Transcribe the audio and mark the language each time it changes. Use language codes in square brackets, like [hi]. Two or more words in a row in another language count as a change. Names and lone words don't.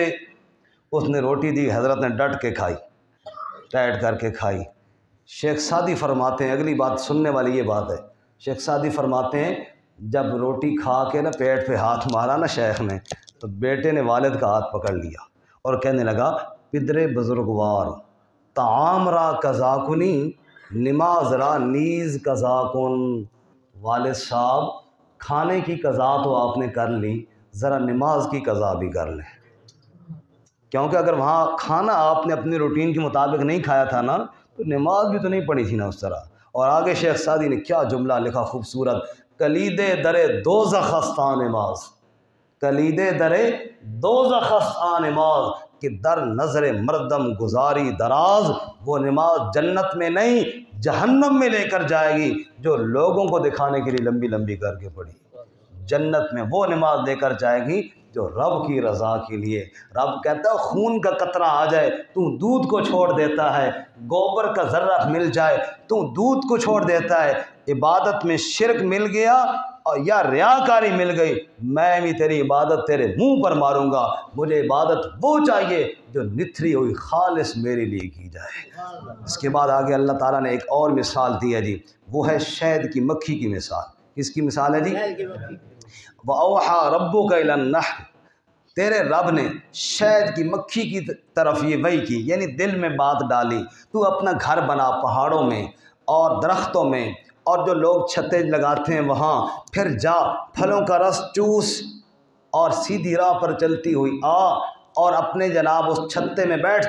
[ur] اس نے روٹی دی، حضرت نے ڈٹ کے کھائی، ٹائٹ کر کے کھائی۔ شیخ سعدی فرماتے ہیں، اگلی بات سننے والی یہ بات ہے، شیخ سعدی فرماتے ہیں جب روٹی کھا کے نا پیٹ پہ ہاتھ مارا نا شیخ نے، تو بیٹے نے والد کا ہاتھ پکڑ لیا اور کہنے لگا [fa] پدرے بزرگوار طعام را قضا کنی نماز را نیز قضا کن۔ [ur] والد صاحب کھانے کی قضا تو آپ نے کر لی، ذرا نماز کی قضا بھی کر لیں، کیونکہ اگر وہاں کھانا آپ نے اپنی روٹین کے مطابق نہیں کھایا تھا نا تو نماز بھی تو نہیں پڑھی تھی نا اس طرح۔ اور آگے شیخ سعدی نے کیا جملہ لکھا خوبصورت، [fa] کلید در دوزخ است آن نماز، کلید در دوزخ است آن نماز، کہ در نظر مردم گزاری دراز، [ur] وہ نماز جنت میں نہیں جہنم میں لے کر جائے گی جو لوگوں کو دکھانے کے لیے لمبی لمبی کر کے پڑھی، جنت میں وہ نماز لے کر جائے گی جو رب کی رضا کے لیے۔ رب کہتا ہے خون کا قطرہ آ جائے تو دودھ کو چھوڑ دیتا ہے، گوبر کا ذرہ مل جائے تو دودھ کو چھوڑ دیتا ہے، عبادت میں شرک مل گیا اور یا ریاکاری مل گئی، میں بھی تیری عبادت تیرے منہ پر ماروں گا، مجھے عبادت وہ چاہیے جو نتھری ہوئی خالص میرے لیے کی جائے۔ اس کے بعد آگے اللہ تعالیٰ نے ایک اور مثال دی ہے جی، وہ ہے شہد کی مکھی کی مثال۔ کس کی مثال ہے جی؟ [ar] وَأَوْحَى رَبُّكَ إِلَى النَّحْلِ، [ur] تیرے رب نے شہد کی مکھی کی طرف یہ وحی کی، یعنی دل میں بات ڈالی، تو اپنا گھر بنا پہاڑوں میں اور درختوں میں، اور جو لوگ چھتیں لگاتے ہیں وہاں، پھر جا پھلوں کا رس چوس اور سیدھی راہ پر چلتی ہوئی آ اور اپنے جناب اس چھتے میں بیٹھ